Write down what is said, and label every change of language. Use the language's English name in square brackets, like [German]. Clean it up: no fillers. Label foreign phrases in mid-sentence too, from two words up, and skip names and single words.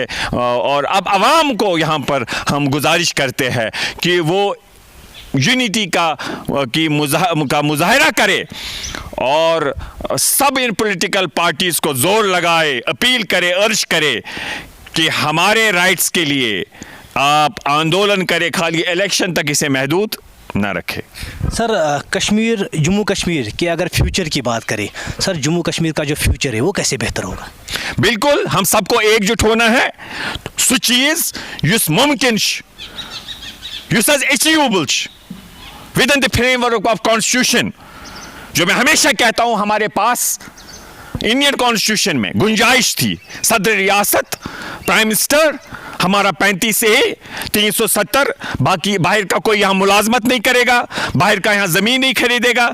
[Urdu] اور اب عوام کو یہاں پر ہم گزارش کرتے ہیں کہ وہ یونٹی کا مظاہرہ کرے اور سب ان [English] political parties [Urdu] کو زور لگائے، اپیل کرے، عرض کرے کہ ہمارے رائٹس کے لیے آپ آندولن کریں، خالی الیکشن تک اسے محدود نہ رکھے. سر، کشمیر، جموں کشمیر کی اگر فیوچر کی بات کریں، سر جموں کشمیر کا جو فیوچر ہے وہ کیسے بہتر ہوگا? بالکل، ہم سب کو ایکجٹ ہونا ہے. [Kashmiri] सो चीज युस मुमकिन युस [English] achievable with in the framework of constitution, [Urdu] جو میں ہمیشہ کہتا ہوں ہمارے پاس [English] Indian constitution [Urdu] میں گنجائش تھی. صدر ریاست, [English] prime minister, [Urdu] ہمارا 35 سے 370، باقی باہر کا کوئی یہاں ملازمت نہیں کرے گا، باہر کا یہاں زمین نہیں خریدے گا.